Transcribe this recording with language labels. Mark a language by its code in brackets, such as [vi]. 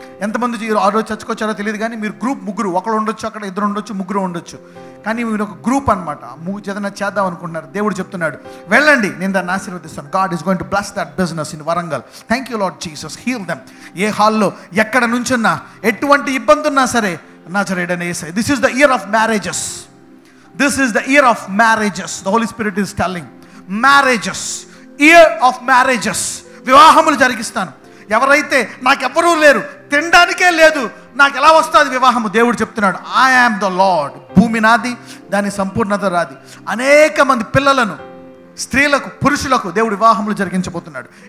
[te] ఎంతమంది ఆ రోజు చచ్చుకొచ్చారో తెలియదు, కానీ మీరు గ్రూప్ ముగ్గురు, ఒకరు ఉండొచ్చు, అక్కడ ఇద్దరు ఉండొచ్చు, ముగ్గురు ఉండొచ్చు, కానీ మీరు ఒక గ్రూప్ అనమాట. ఏదైనా చేద్దాం అనుకుంటున్నారు. దేవుడు చెప్తున్నాడు, వెళ్ళండి, నేను దాన్ని ఆశీర్వదిస్తాను. [en] God is going to bless that business in Warangal. Thank you Lord Jesus, heal them. [te] ఏ హాల్లో ఎక్కడ నుంచున్నా, ఎటువంటి ఇబ్బంది ఉన్నా సరే, నజరేయుడైన యేసయ్య, [en] This is the year of marriages. This is the year of marriages. The Holy Spirit is telling. Marriages. Year of marriages. [te] వివాహములు జరిగిస్తాను. ఎవరైతే నాకెవ్వరూ లేరు, తినడానికే లేదు, నాకు ఎలా వస్తుంది వివాహము? దేవుడు చెప్తున్నాడు, [en] I am the Lord. [te] భూమి నాది, దాని సంపూర్ణత రాది. అనేక మంది పిల్లలను, స్త్రీలకు, పురుషులకు దేవుడు వివాహములు జరిగించబోతున్నాడు.